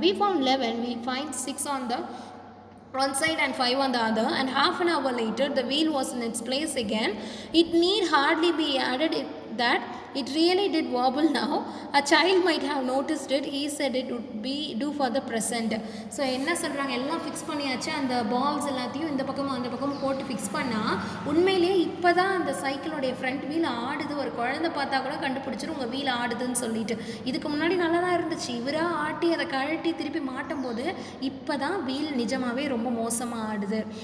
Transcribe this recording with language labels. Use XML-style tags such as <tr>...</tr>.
<en>we found 11. we find 6 on the one side and 5 on the other, and half an hour later the wheel was in its place again. It need hardly be added that it really did wobble now. A child might have noticed it. He said it would be do for the present.</en> <ta>So என்ன சொல்கிறாங்க, எல்லாம் fix பண்ணியாச்சு, அந்த balls எல்லாத்தையும் இந்த பக்கமும் அந்த பக்கமும் போட்டு ஃபிக்ஸ் பண்ணால் உண்மையிலேயே இப்போ தான் அந்த சைக்கிளோடைய ஃப்ரண்ட் வீல் ஆடுது. ஒரு குழந்தை பார்த்தா கூட கண்டுபிடிச்சிரும் உங்கள் வீல் ஆடுதுன்னு சொல்லிட்டு. இதுக்கு முன்னாடி நல்லா தான் இருந்துச்சு, இவராக ஆட்டி அதை கழட்டி திருப்பி மாட்டும் போது இப்போ தான் வீல் நிஜமாகவே ரொம்ப மோசமாக ஆடுது.</ta>